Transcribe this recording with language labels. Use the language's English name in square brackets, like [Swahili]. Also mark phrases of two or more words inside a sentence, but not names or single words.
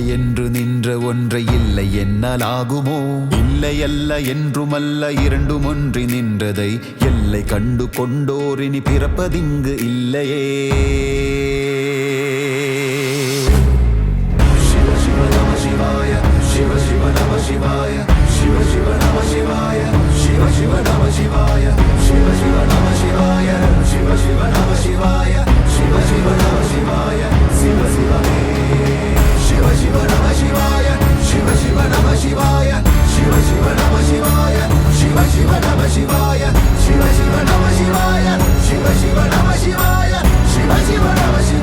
[Tamil] என்று நின்ற ஒன்றை இல்லை என்னால் ஆகுமோ இல்லை அல்ல என்றுமல்ல இரண்டும் ஒன்றி நின்றதை எல்லை கண்டு கொண்டோரினி பிறப்பதிங்கு இல்லையே [Sanskrit] शिव शिव नमः शिवाय, शिव शिव नमः शिवाय, शिव शिव नमः शिवाय, शिव शिव नमः शिवाय, शिव शिव नमः शिवाय, शिव शिव नमः शिवाय, शिव शिव नमः शिवाय, शिव शिव मे. शिव शिव नमः शिवाय, शिव शिव नमः शिवाय, शिव शिव नमः शिवाय, शिव शिव नमः शिवाय, शिव शिव नमः शिवाय, शिव शिव नमः शिवाय, शिव शिव नमः